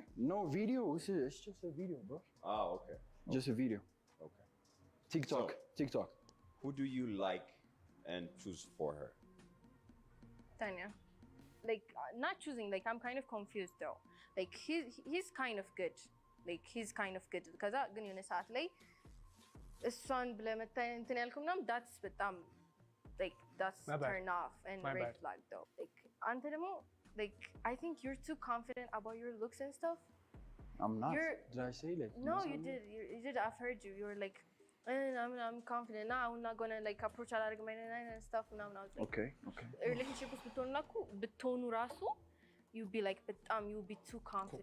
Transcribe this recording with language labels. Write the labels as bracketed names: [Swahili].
[English] No video. It's just a video, bro. okay. Just a video. Okay. TikTok. Who do you like and choose for her? Tanya. Like not choosing, like I'm kind of confused though. Like he's kind of good. Like he's kind of good. [Amharic] ከዛ ግን የሆነ ሰዓት ላይ እሷን ብለህ መተህ እንትን ያልከው ምናምን [English] that's [Amharic] በጣም [English] like that's turn off and red flag though. Like [Amharic] አንተ ደግሞ [English] like I think you're too confident about your looks and stuff. I'm not. Did I say like? No, you did. You did. I've heard you. You were like, I'm confident. Nah, I'm not gonna like approach a lot of and stuff. Now I was like, Okay. relationship with betonu rasu, you'd be like, you'd be too confident.